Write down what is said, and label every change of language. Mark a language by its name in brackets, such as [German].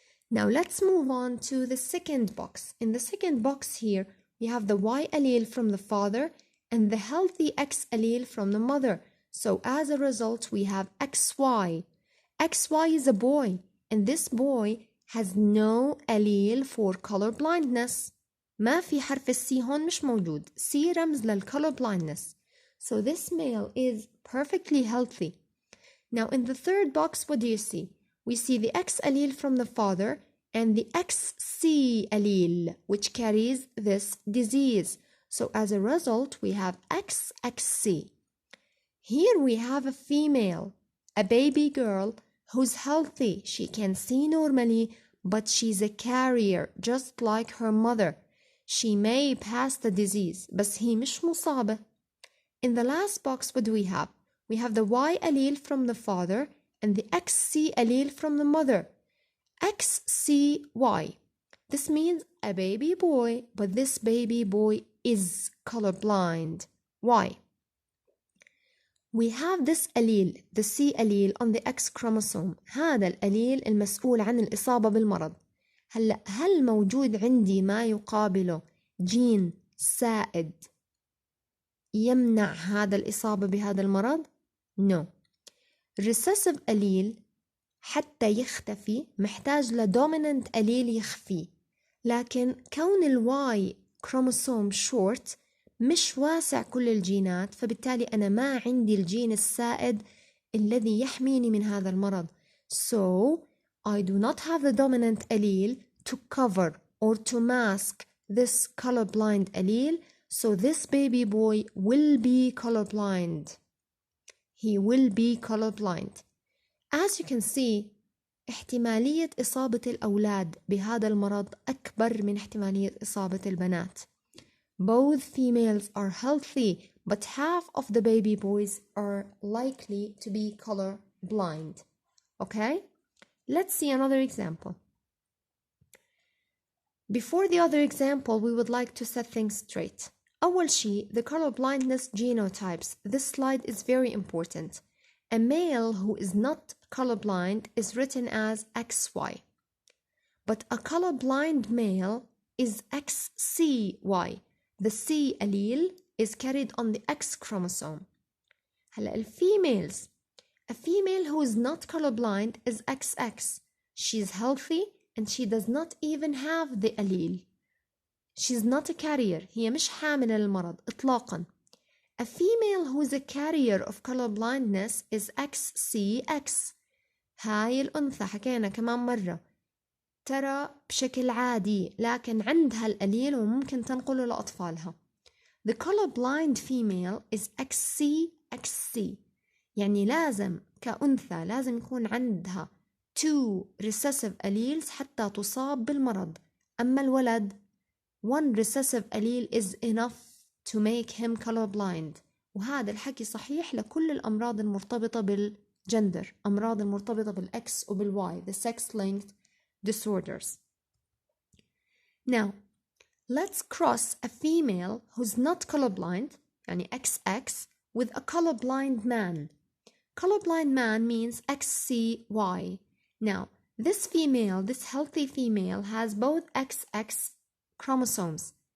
[English] Now let's move on to the second box. In the second box here, we have the Y allele from the father and the healthy X allele from the mother. So as a result, we have XY. XY is a boy, and this boy has no allele for color blindness. [Arabic] ما في حرف السي هون مش موجود. [English] C [Arabic] رمز لل [English] color blindness. So this male is perfectly healthy. Now in the third box, what do you see? We see the X allele from the father and the XC allele, which carries this disease. So as a result, we have XXC. Here we have a female, a baby girl who's healthy. She can see normally, but she's a carrier just like her mother. She may pass the disease, [Arabic] بس هي مش مصابة. [English] In the last box, what do we have? We have the Y allele from the father and the XC allele from the mother. XCY. This means a baby boy, but this baby boy is colorblind. Why? We have this allele, the C allele on the X chromosome. [Arabic] هذا الأليل المسؤول عن الإصابة بالمرض. هل موجود عندي ما يقابله جين سائد يمنع هذا الإصابة بهذا المرض؟ [English] No. [Arabic] recessive allele حتى يختفي محتاج لdominant allele يخفيه. لكن كون الواي كروموسوم شورت مش واسع كل الجينات فبالتالي أنا ما عندي الجين السائد الذي يحميني من هذا المرض. [English] So I do not have the dominant allele to cover or to mask this colorblind allele. So this baby boy will be colorblind. He will be colorblind. As you can see, [Arabic] احتمالية إصابة الأولاد بهذا المرض أكبر من احتمالية إصابة البنات. [English] Both females are healthy, but half of the baby boys are likely to be color blind. Okay? Let's see another example. Before the other example, we would like to set things straight. [Arabic] أول شيء, [English] the color blindness genotypes. This slide is very important. A male who is not colorblind is written as XY. But a colorblind male is XCY. The C allele is carried on the X chromosome. [Arabic] هلا الفيميلز. [English] A female who is not colorblind is XX. She's healthy and she does not even have the allele. She's not a carrier. [Arabic] هي مش حاملة للمرض إطلاقاً. [English] A female who is a carrier of colorblindness is XCX. [Arabic] هاي الأنثى حكينا كمان مرة ترى بشكل عادي لكن عندها الأليل وممكن تنقله لأطفالها. [English] The colorblind female is XCXC. [Arabic] يعني لازم كأنثى لازم يكون عندها 2 recessive alleles حتى تصاب بالمرض. أما الولد [English] 1 recessive allele is enough to make him colorblind. [Arabic] وهذا الحكي صحيح لكل الأمراض المرتبطة بالجندر، أمراض المرتبطة بالإكس وبالواي, [English] the sex-linked disorders. Now, let's cross a female who's not colorblind, [Arabic] يعني [English] XX, with a colorblind man. Colorblind man means XCY. Now, This female, this healthy female, has both XX chromosomes.